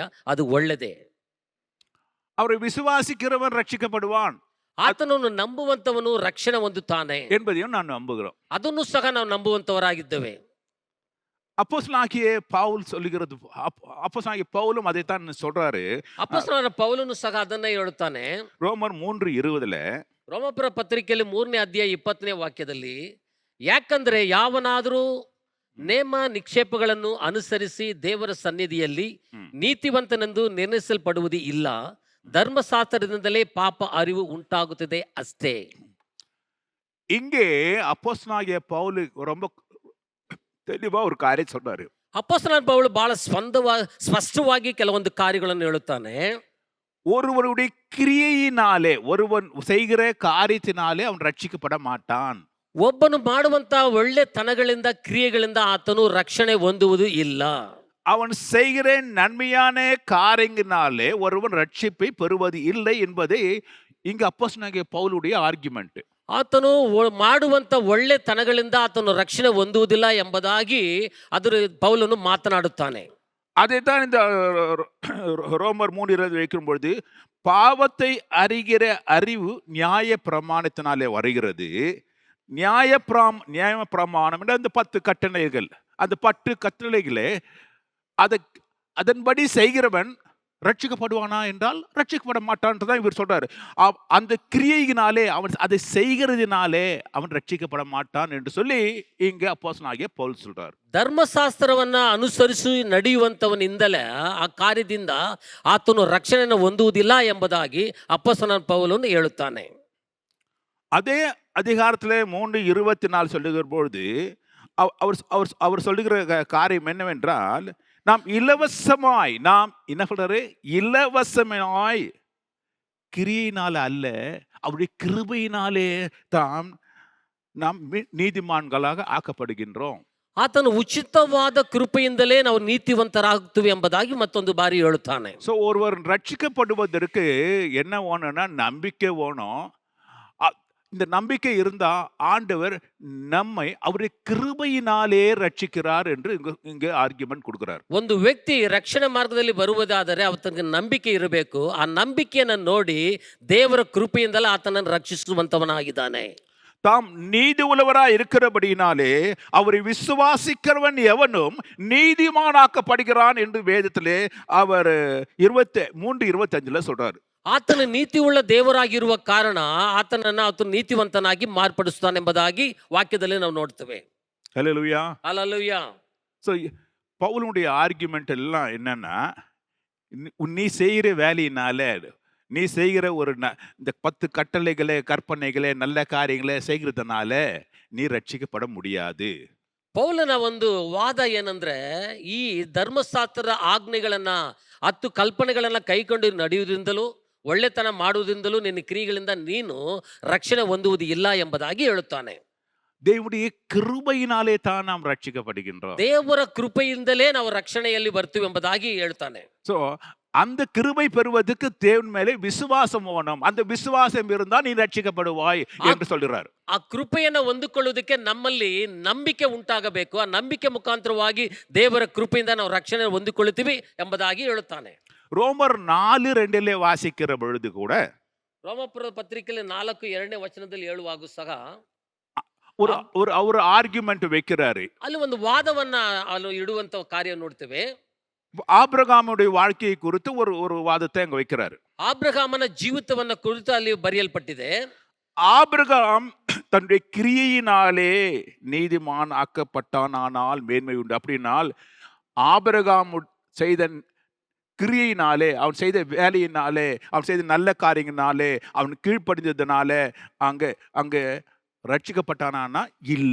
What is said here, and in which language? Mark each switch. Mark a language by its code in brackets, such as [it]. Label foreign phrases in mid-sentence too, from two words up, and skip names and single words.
[kn] ಅದು ಒಳ್ಳೆಯದೇ. [ta] அவரை விசுவாசிக்கிறவன் ரட்சிக்கப்படுவான், [kn] ಆತನನ್ನು ನಂಬುವಂತವನು ರಕ್ಷಣೆ ಹೊಂದುತ್ತಾನೆ [ta] என்பதையும் நான் நம்புகிறோம். [kn] ಅದನ್ನು ಸಹ ನಾವು ನಂಬುವಂತವರಾಗಿದ್ದೇವೆ. [ta] அப்போஸ்தலனாகிய பவுல் சொல்லுகிறது, அப்போஸ்தலனாகிய பவுலும் அதைத்தான் சொல்றாரு. [kn] ಅಪೊಸ್ತಲನಾದ ಪೌಲನು ಸಹ ಅದನ್ನೇ ಹೇಳುತ್ತಾನೆ. [ta] ரோமர் 3:20 [kn] ರೋಮಪುರ ಪತ್ರಿಕೆಯಲ್ಲಿ 3ನೇ ಅಧ್ಯಾಯ 20ನೇ ವಾಕ್ಯದಲ್ಲಿ, ಯಾಕಂದ್ರೆ ಯಾವನಾದರೂ ನೇಮ ನಿಕ್ಷೇಪಗಳನ್ನು ಅನುಸರಿಸಿ ದೇವರ ಸನ್ನಿಧಿಯಲ್ಲಿ ನೀತಿವಂತನೆಂದು ನಿರ್ಣಯಿಸಲ್ಪಡುವುದು ಇಲ್ಲ, ಧರ್ಮಶಾಸ್ತ್ರದಿಂದಲೇ ಪಾಪ ಅರಿವು ಉಂಟಾಗುತ್ತದೆ ಅಷ್ಟೇ. [ta] இங்கே அப்போஸ்தலனாகிய பவுல் ரொம்ப தெளிவா ஒரு காரியம் சொன்னாரு. [kn] ಅಪೊಸ್ತಲನಾದ ಪೌಲು ಬಹಳ ಸ್ಪಷ್ಟವಾಗಿ ಕೆಲವೊಂದು ಕಾರ್ಯಗಳನ್ನು ಹೇಳುತ್ತಾನೆ. [ta] ஒருவனுடைய கிரியையினாலே, ஒருவன் செய்கிற காரியத்தினாலே அவன் ரட்சிக்கப்பட மாட்டான். [kn] ಒಬ್ಬನು ಮಾಡುವಂತ ಒಳ್ಳೆತನಗಳಿಂದ ಕ್ರಿಯೆಗಳಿಂದ ಆತನು ರಕ್ಷಣೆ ಹೊಂದುವುದು ಇಲ್ಲ. [ta] அவன் செய்கிற நன்மையான காரியங்களினாலே ஒருவன் ரட்சிப்பை பெறுவது இல்லை என்பதை இங்க அப்போஸ்தலனாகிய பவுலுடைய ஆர்குமெண்ட். [kn] ಆತನು ಮಾಡುವಂತ ಒಳ್ಳೆತನಗಳಿಂದ ಆತನು ರಕ್ಷಣೆ ಹೊಂದುವುದಿಲ್ಲ ಎಂಬುದಾಗಿ ಅದರ ಪೌಲನು ಮಾತನಾಡುತ್ತಾನೆ. [ta] அதைத்தான் இந்த ரோமர் 3:20 வைக்கும் பொழுது, பாவத்தை அறிகிற அறிவு நியாய பிரமாணத்தினாலே வருகிறது. நியாய பிரமாணம் என்ற அந்த 10 கட்டளைகள், அந்த 10 கட்டளைகளே அதன்படி செய்கிறவன் ரட்சிக்கப்படுவானா என்றால் ரட்சிக்கப்பட மாட்டான் இவர் சொல்றாரு. அந்த கிரியையினாலே, அவன் அதை செய்கிறதுனாலே அவன் ரட்சிக்கப்பட மாட்டான் என்று சொல்லி இங்க அப்போஸ்தலனாகிய பவுல் சொல்றார். [kn] ಧರ್ಮಶಾಸ್ತ್ರವನ್ನ ಅನುಸರಿಸಿ ನಡೆಯುವಂತವನಿಂದಲೇ ಆ ಕಾರ್ಯದಿಂದ ಆತನು ರಕ್ಷಣೆಯನ್ನು ಹೊಂದುವುದಿಲ್ಲ ಎಂಬುದಾಗಿ ಅಪೊಸ್ತಲನಾದ ಪೌಲನು ಹೇಳುತ್ತಾನೆ. [ta] அதே அதிகாரத்திலே 3:24 சொல்லுகிற பொழுது அவர் சொல்லுகிற காரியம் என்னவென்றால், நாம் இலவசமாய், நாம் என்ன சொல்றாரு, இலவசமாய் கிரியினால அல்ல, அவருடைய கிருபையினாலே தான் நாம் நீதிமான்களாக ஆக்கப்படுகின்றோம். [kn] ಆತನು ಉಚಿತವಾದ ಕೃಪೆಯಿಂದಲೇ ನಾವು ನೀತಿವಂತರಾಗ್ತೀವಿ ಎಂಬುದಾಗಿ ಮತ್ತೊಂದು ಬಾರಿ ಹೇಳುತ್ತಾನೆ. [ta] ஸோ ஒருவர் ரட்சிக்கப்படுவதற்கு என்ன வேணும்னா நம்பிக்கை வேணும். இந்த நம்பிக்கை இருந்தா ஆண்டவர் நம்மை அவருடைய கிருபையினாலே ரட்சிக்கிறார் என்று இங்கே ஆர்குமெண்ட் கொடுக்கிறார். [kn] ಒಂದು ವ್ಯಕ್ತಿ ರಕ್ಷಣೆ ಮಾರ್ಗದಲ್ಲಿ ಬರುವುದಾದರೆ ಆತನಿಗೆ ನಂಬಿಕೆ ಇರಬೇಕು. ಆ ನಂಬಿಕೆಯನ್ನು ನೋಡಿ ದೇವರ ಕೃಪೆಯಿಂದಲೇ ಆತನನ್ನು ರಕ್ಷಿಸುವಂತವನಾಗಿದ್ದಾನೆ. [ta] தாம் நீதி உள்ளவராய் இருக்கிறபடியினாலே அவரை விசுவாசிக்கிறவன் எவனும் நீதிமானாக்கப்படுகிறான் என்று வேதத்திலே அவர் 23:25 சொல்றாரு. [kn] ಆತನ ನೀತಿ ಉಳ್ಳ ದೇವರಾಗಿರುವ ಕಾರಣ ಆತನನ್ನು ನೀತಿವಂತನಾಗಿ ಮಾರ್ಪಡಿಸುತ್ತಾನೆ ಎಂಬುದಾಗಿ ವಾಕ್ಯದಲ್ಲಿ ನಾವು ನೋಡ್ತೇವೆ. [ta] ஹல்லேலூயா. [kn] ಹಲ್ಲೆಲೂಯಾ. [ta] ஸோ பவுலுடைய ஆர்குமெண்ட் எல்லாம் என்னன்னா, நீ செய்கிற வேலையினால, நீ செய்கிற ஒரு இந்த 10 கட்டளைகளே, கற்பனைகளே, நல்ல காரியங்களே செய்கிறதுனால நீ ரட்சிக்கப்பட முடியாது. [kn] ಪೌಲನ ಒಂದು ವಾದ ಏನಂದ್ರೆ, ಈ ಧರ್ಮಶಾಸ್ತ್ರದ ಆಜ್ಞೆಗಳನ್ನ 10 ಕಲ್ಪನೆಗಳನ್ನ ಕೈಕೊಂಡು ನಡೆಯುವುದರಿಂದಲೂ ಒಳ್ಳೆತನ ಮಾಡುವುದರಿಂದಲೂ ನಿನ್ನ ಕ್ರಿಯೆಗಳಿಂದ ನೀನು ರಕ್ಷಣೆ ಹೊಂದುವುದು ಇಲ್ಲ ಎಂಬುದಾಗಿ ಹೇಳುತ್ತಾನೆ. [ta] தேவனுடைய கிருபையினாலே தான் நாம் ரட்சிக்கப்படுகின்றோம். [kn] ದೇವರ ಕೃಪೆಯಿಂದಲೇ ನಾವು ರಕ್ಷಣೆಯಲ್ಲಿ ಬರ್ತೀವಿ ಎಂಬುದಾಗಿ ಹೇಳ್ತಾನೆ. [ta] ஸோ அந்த கிருபை பெறுவதற்கு தேவன் மேலே விசுவாசம் வேணும். அந்த விசுவாசம் இருந்தால் நீ ரட்சிக்கப்படுவாய் என்று சொல்கிறார். [kn] ಆ ಕೃಪೆಯನ್ನು ಹೊಂದಿಕೊಳ್ಳುವುದಕ್ಕೆ ನಮ್ಮಲ್ಲಿ ನಂಬಿಕೆ ಉಂಟಾಗಬೇಕು. ಆ ನಂಬಿಕೆ ಮುಖಾಂತರವಾಗಿ ದೇವರ ಕೃಪೆಯಿಂದ ನಾವು ರಕ್ಷಣೆ ಹೊಂದಿಕೊಳ್ಳುತ್ತೀವಿ ಎಂಬುದಾಗಿ ಹೇಳುತ್ತಾನೆ. [ta] ரோமர் 4:2 வாசிக்கிற பொழுது கூட, [kn] ರೋಮಪುರದ ಪತ್ರಿಕೆಯಲ್ಲಿ 4:2ನೇ ವಚನದಲ್ಲಿ ಹೇಳುವಾಗ ಸಹ [ta] ஒரு ஆர்குமெண்ட் வைக்கிறாரு. [kn] ಅಲ್ಲಿ ಒಂದು ವಾದವನ್ನ ಅಲ್ಲಿ ಇಡುವಂತ ಕಾರ್ಯ ನೋಡ್ತೇವೆ. [ta] ஆபிரகாமுடைய வாழ்க்கையை குறித்து ஒரு ஒரு வாதத்தை அங்க வைக்கிறாரு. [kn] ಆಬ್ರಹಾಮನ ಜೀವಿತವನ್ನ ಕುರಿತು ಅಲ್ಲಿ ಬರೆಯಲ್ಪಟ್ಟಿದೆ. [ta] ஆபிரகாம் தன்னுடைய கிரியையினாலே நீதிமான் ஆக்கப்பட்டானால் மேன்மை உண்டு. அப்படின்னால் ஆபிரகாம் செய்த கிரியையினாலே, அவன் செய்த வேலையினாலே, அவன் செய்த நல்ல காரியங்களாலே, அவன் கீழ்ப்படிந்ததுனால அங்க அங்க [kn] ರಕ್ಷಿಸಲ್ಪಟ್ಟಾನ ಇಲ್ಲ.